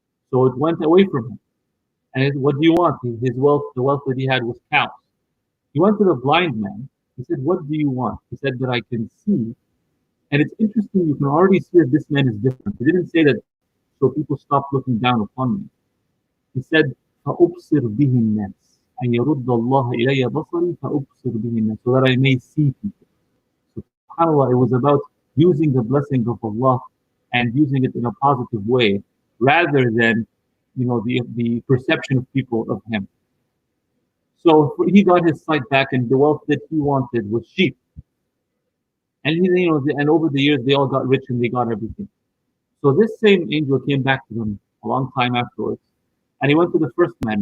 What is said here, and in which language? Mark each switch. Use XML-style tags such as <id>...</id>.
<en>So it went away from him. And what do you want? His wealth, the wealth that he had was cows. He went to the blind man. He said, what do you want? He said, that I can see. And it's interesting, you can already see that this man is different. He didn't say that so people stopped looking down upon me. He said,</en> <ar>فَأُبْصِرْ بِهِ النَّاسِ أَنْ يَرُدَّ اللَّهَ إِلَيَّ بَصَرِي فَأُبْصِرْ بِهِ النَّاسِ,</ar> <en>so that I may see people. SubhanAllah, it was about using the blessings of Allah and using it in a positive way, rather than, the perception of people of him. So he got his sight back, and the wealth that he wanted was sheep. And and over the years they all got rich and they got everything. So this same angel came back to them a long time afterwards, and he went to the first man.</en>